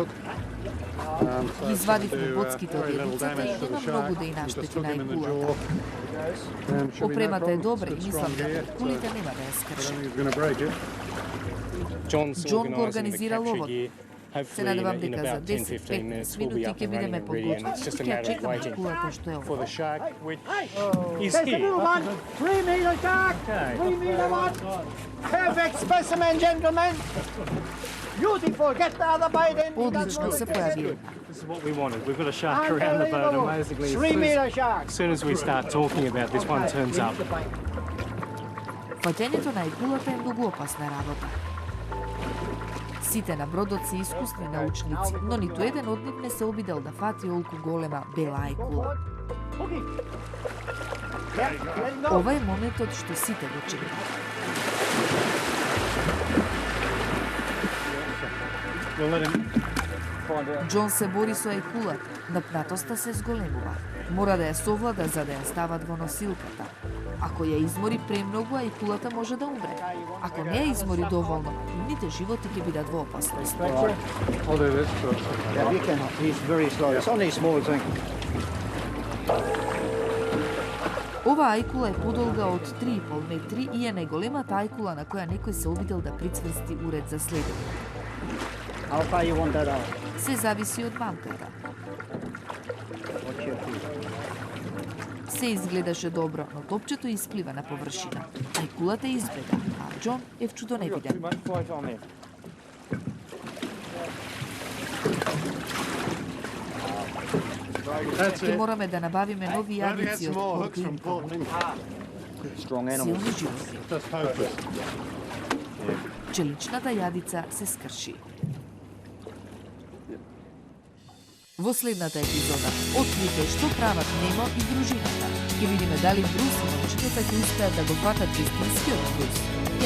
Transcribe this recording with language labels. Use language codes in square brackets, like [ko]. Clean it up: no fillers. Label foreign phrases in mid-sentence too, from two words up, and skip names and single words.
[mk] Ги извадивме боцките од јагицата и нема многу да и наштети на ајкулата. Опремата е добра и мислам дека ајкулите нема да ја скршат. Џон го организира ловот. Се [en] Hopefully, [mk] надевам [en] in [mk] дека за [en] about 10-15 [mk] 10-15 [en] minutes, we'll be [mk] минути [en] up [mk] ќе [en] and running [mk] бидеме [en] and ready, and it's just a [mk] подготвени. Ќе [en] matter of [mk] чекаме [en] waiting [mk] кулата што е [en] for [mk] ова. [en] the shark, which is There's the here. new one. 3 metre shark. 3 metre one. Perfect specimen, gentlemen. Beautiful. Get the other bite in. [mk] Одлично се појави. [en] This is what we wanted. We've got a shark around the boat, amazingly. 3 metre shark. As soon as we start talking about this, one turns up. [mk] Фаќањето на екулата е многу опасна работа. Сите на бродот се искусни научници, но ниту еден од нив не се обидел да фати олку голема бела екула. Ова е моментот што сите го чекаат. [en] We'll let him. [mk] Џон се бори со екула, напнатоста се зголемува. Мора да ја совлада за да ја стават во носилката. Ако ја измори премногу, а екулата може да умре. Ако не ја измори доволно, нивните животи ќе бидат во опасност. [en] I'll do this first. Yeah, he cannot. He's very slow. It's only a small thing. [mk] Оваа ајкула е подолга од 3,5 метри и е најголемата ајкула на која некој се обидел да прицврсти уред за следење. [en] How far you want that out? [mk] Се зависи од мамката. [en] What's your feet? [mk] Се изгледаше добро, но топчето исплива на површина. Ајкулата избега, а Џон е вчудо невиден. Ќе мораме да набавиме нови јадици од колку им помогне. [en] Strong animals. [mk] Силни животни. Челичната јадица се скрши. Во следната епизода открите што прават Немо и дружината. Ќе видиме дали Брус и момчињата ќе успеат да го фатат вистинскиот Брус.